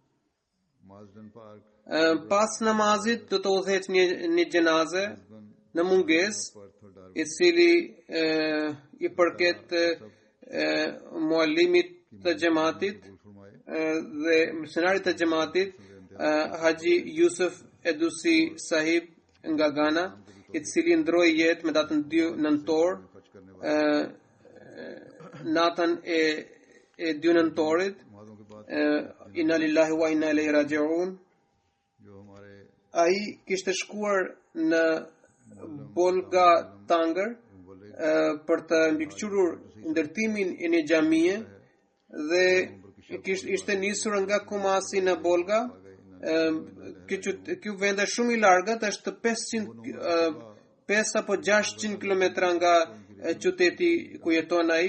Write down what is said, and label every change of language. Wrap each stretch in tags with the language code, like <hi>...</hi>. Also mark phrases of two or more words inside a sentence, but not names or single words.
<sq>Pas namazit do të udhëhet një xhenaze në mungesë I cili I përket muallimit të xhamatit dhe misionarit të xhamatit Haji Yusuf Edusi Sahib nga Ghana, I cili ndroi jetë me datën 2 nëntor, natën e 2 nëntorit.</sq> <ar>إنا لله وإنا إليه راجعون.</ar> <sq>Ai kishte shkuar në Bolga Tanger për të mbikëqyrur ndërtimin e një xhamie dhe ishte nisur nga Kumasi në Bolga. Ky vend është shumë I largët, është 5 apo 600 kilometra nga qyteti ku jeton ai.</sq>